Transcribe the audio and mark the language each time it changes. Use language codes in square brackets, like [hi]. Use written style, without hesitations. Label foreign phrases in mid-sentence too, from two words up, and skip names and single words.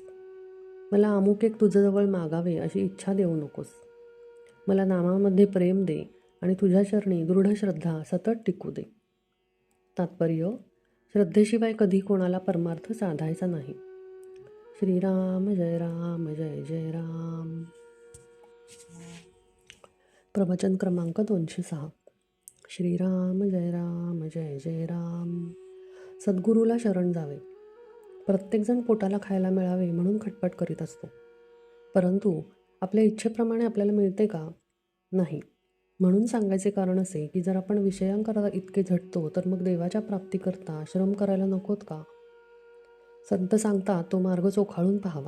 [mr] मला अमुक एक तुझ्याजवळ मागावे अशी इच्छा देऊ नकोस. मला नामामध्ये प्रेम दे आणि तुझ्या चरणी दृढ श्रद्धा सतत टिकू दे. तात्पर्य: श्रद्धेशिवाय कधी कोणाला परमार्थ साधायचा नाही. श्रीराम जय राम जय जय राम. प्रवचन क्रमांक 206. श्रीराम जय राम जय जय राम. सद्गुरूला शरण जावे. प्रत्येकजण पोटाला खायला मिळावे म्हणून खटपट करीत असतो, परंतु आपल्या इच्छेप्रमाणे आपल्याला मिळते का? नाही. म्हणून सांगायचे कारण असे की जर आपण विषयांकरता इतके झटतो तर मग देवाच्या प्राप्तीकरता श्रम करायला नकोत का? संत सांगतात तो मार्ग चोखाळून पाहावा.